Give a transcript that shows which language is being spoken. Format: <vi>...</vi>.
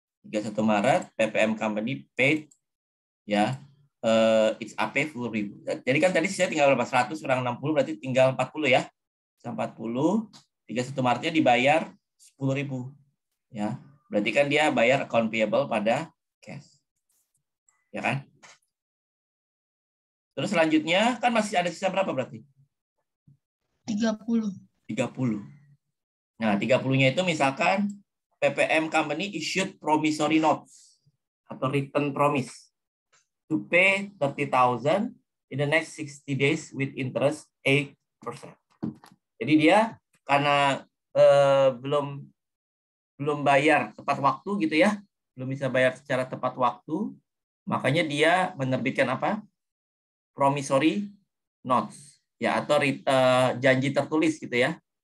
<en>31 Maret PPM company paid ya its AP 10.000.</en> <id>Jadi kan tadi saya tinggal berapa? 100 kurang 60 berarti tinggal 40 ya. 40, 31 Maretnya dibayar 10.000 ya. Berarti kan dia bayar account payable pada cash. Ya kan? Terus selanjutnya kan masih ada sisa berapa berarti? 30. Nah, 30-nya itu misalkan</id> <en>PPM Company issued promissory notes atau written promise to pay 30.000 in the next 60 days with interest 8%.</en> <id>Jadi dia karena belum bayar tepat waktu gitu ya, belum bisa bayar secara tepat waktu, makanya dia menerbitkan apa? Promissory notes ya, atau janji tertulis gitu ya.</id>